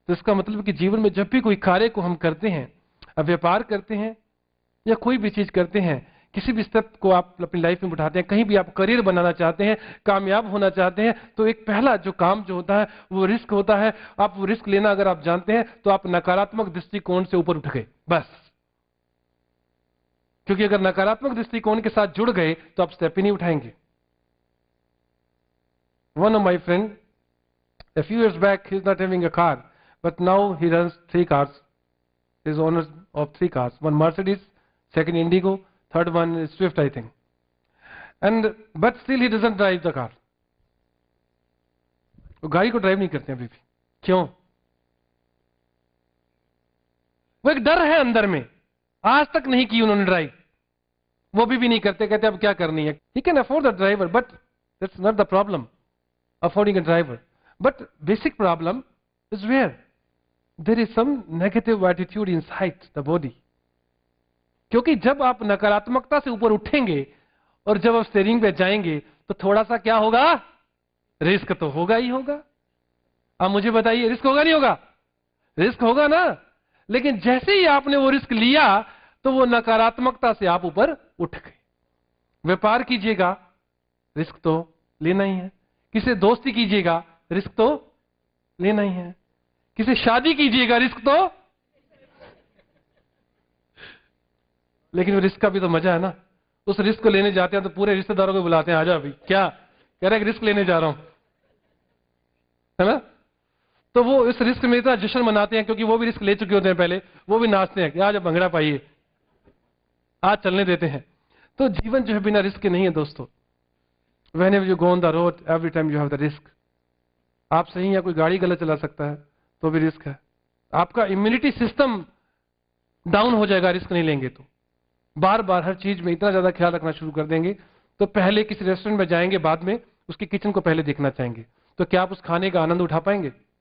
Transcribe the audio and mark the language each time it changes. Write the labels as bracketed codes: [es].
[hi] तो इसका मतलब कि जीवन में जब भी कोई कार्य को हम करते हैं, व्यापार करते हैं या कोई भी चीज करते हैं, किसी भी स्टेप को आप अपनी लाइफ में उठाते हैं, कहीं भी आप करियर बनाना चाहते हैं, कामयाब होना चाहते हैं, तो एक पहला जो काम जो होता है वो रिस्क होता है। आप वो रिस्क लेना अगर आप जानते हैं तो आप नकारात्मक दृष्टिकोण से ऊपर उठ गए बस। क्योंकि अगर नकारात्मक दृष्टिकोण के साथ जुड़ गए तो आप स्टेप ही नहीं उठाएंगे। [en] One of my friend, a few years back, he's not having a car, but now he runs 3 cars. He's owner of 3 cars. One Mercedes, second Indigo, third one is Swift, I think. But still he doesn't drive the car. [hi] वो गाड़ी को drive नहीं करते अभी भी। क्यों? वो एक डर है अंदर में, आज तक नहीं की उन्होंने ड्राइव, वो भी नहीं करते। कहते अब क्या करनी है। [en] He can afford the driver, but that's not the problem. Affording a driver, but basic problem is where there is some negative attitude inside the body. [hi] क्योंकि जब आप नकारात्मकता से ऊपर उठेंगे और जब आप स्टीयरिंग पे जाएंगे तो थोड़ा सा क्या होगा, रिस्क तो होगा ही होगा। अब मुझे बताइए, रिस्क होगा नहीं होगा? रिस्क होगा ना। लेकिन जैसे ही आपने वो रिस्क लिया तो वो नकारात्मकता से आप ऊपर उठ गए। व्यापार कीजिएगा, रिस्क तो लेना ही है। किसी दोस्ती कीजिएगा, रिस्क तो लेना ही है। किसी शादी कीजिएगा, रिस्क तो, लेकिन वो रिस्क का भी तो मजा है ना। उस रिस्क को लेने जाते हैं तो पूरे रिश्तेदारों को बुलाते हैं, आजा अभी, क्या कह रहे हैं, रिस्क लेने जा रहा हूं, है ना। तो वो इस रिस्क में इतना जश्न मनाते हैं क्योंकि वो भी रिस्क ले चुके होते हैं पहले, वो भी नाचते हैं कि आज भंगड़ा पाइए, आज चलने देते हैं। तो जीवन जो है बिना रिस्क के नहीं है दोस्तों। [en] Whenever you go on the road, every time you have the risk. [hi] आप सही या कोई गाड़ी गलत चला सकता है तो भी रिस्क है। आपका इम्यूनिटी सिस्टम डाउन हो जाएगा रिस्क नहीं लेंगे तो। बार बार हर चीज में इतना ज्यादा ख्याल रखना शुरू कर देंगे तो पहले किसी रेस्टोरेंट में जाएंगे, बाद में उसकी किचन को पहले देखना चाहेंगे, तो क्या आप उस खाने का आनंद उठा पाएंगे?